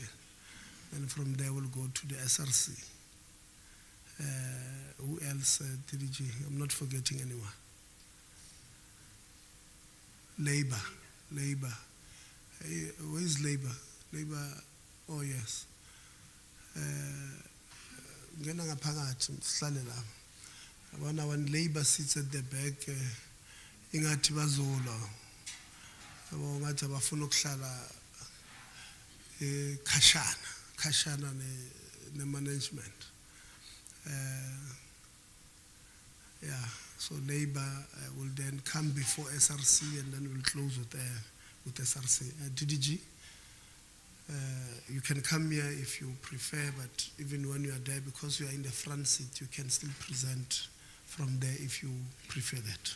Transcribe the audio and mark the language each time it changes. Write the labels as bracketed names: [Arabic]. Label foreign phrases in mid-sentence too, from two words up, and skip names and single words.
[English] And from there we'll go to the SRC. Who else, DDG? I'm not forgetting anyone. Labor. Where is Labor? Labor, oh yes. [Xhosa] Ngena ngaphakathi sihlale la. [English] Abana when Labor sits at the back, [Xhosa] ingathi bazola. Ngathi abafuna ukuhlala khashana ne management. [English] Yeah, so Labor will then come before SRC, and then we'll close with SRC. DDG, you can come here if you prefer, but even when you are there, because you are in the front seat, you can still present from there if you prefer that.